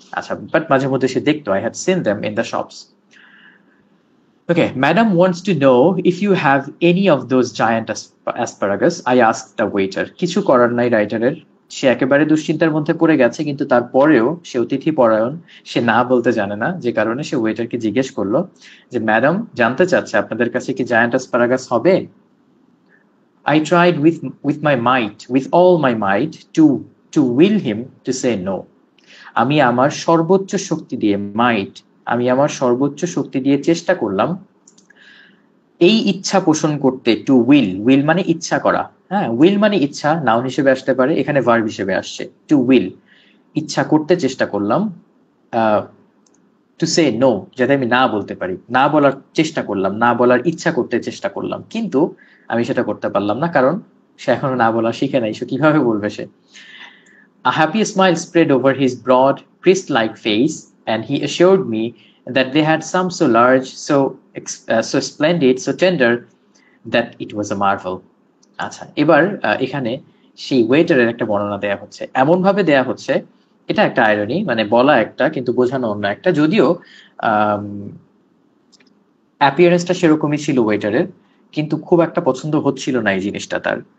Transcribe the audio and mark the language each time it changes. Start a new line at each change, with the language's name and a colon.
Bangla: আচ্ছা, বাট মাঝে মধ্যে সে দেখতো,
English: I had seen them in the shops. Okay, madam wants to know if you have any of those giant asparagus, I ask the waiter.
Bangla: কিছু করার নাই রাইটারের, সে একেবারে দুশ্চিন্তার মধ্যে পড়ে গেছে, কিন্তু তারপরেও সে অতিথি পরায়ণ, সে না বলতে জানে না, যে কারণে সে ওয়েটারকে জিজ্ঞেস করলো যে ম্যাডাম জানতে চাচ্ছে আপনাদের কাছে কি জায়ান্ট অ্যাসপারাগাস হবে।
English: I tried with my might, with all my might, to will him to say no.
Bangla: আমি আমার সর্বোচ্চ শক্তি দিয়ে, মাইট, আমি আমার সর্বোচ্চ শক্তি দিয়ে চেষ্টা করলাম এই ইচ্ছা পোষণ করতে। টু উইল, উইল মানে ইচ্ছা করা। হ্যাঁ, উইল মানে ইচ্ছা, নাউন হিসেবে আসতে পারে, এখানে ভার্ব হিসেবে আসছে। টু উইল, ইচ্ছা করতে চেষ্টা করলাম,
English: to say no,
Bangla: যাতে আমি না বলতে পারি, না বলার চেষ্টা করলাম, না বলার ইচ্ছা করতে চেষ্টা করলাম, কিন্তু আমি সেটা করতে পারলাম না, কারণ সে এখনো না বলা শিখে নাই, সে কিভাবে বলবে সে।
English: A happy smile spread over his broad, priest-like face, and he assured me that they had some so large, so splendid, so tender, that it was a marvel.
Bangla: আচ্ছা, এবার এখানে সেই ওয়েটারের একটা বর্ণনা দেয়া হচ্ছে, এমন ভাবে দেয়া হচ্ছে, এটা একটা আইরনি, মানে বলা একটা কিন্তু বোঝানো অন্য একটা, যদিও অ্যাপিয়ারেন্সটা সেরকমই ছিল ওয়েটারের, কিন্তু খুব একটা পছন্দ হচ্ছিল না এই জিনিসটা তার।